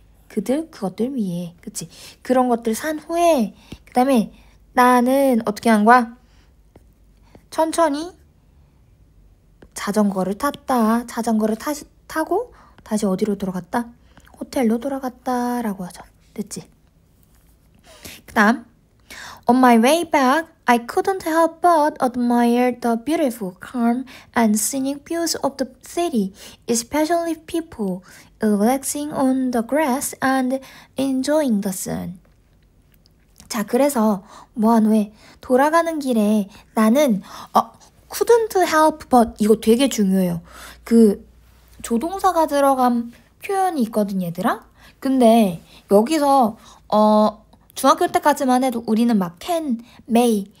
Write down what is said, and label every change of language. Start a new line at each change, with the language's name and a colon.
Korean: 그것들 위에. 그치? 그런 것들 산 후에 그 다음에 나는 어떻게 한 거야? 천천히 자전거를 탔다. 자전거를 타고 다시 어디로 돌아갔다? 호텔로 돌아갔다라고 하죠. 됐지? 그 다음
English: On my way back, I couldn't help but admire the beautiful, calm, and scenic views of the city, especially people relaxing on the grass and enjoying the sun.
Korean: 자, 그래서 뭐한 후에 돌아가는 길에 나는
English: couldn't help but
Korean: 이거 되게 중요해요. 그 조동사가 들어간 표현이 있거든, 얘들아. 근데 여기서 중학교 때까지만 해도 우리는 막 can, may,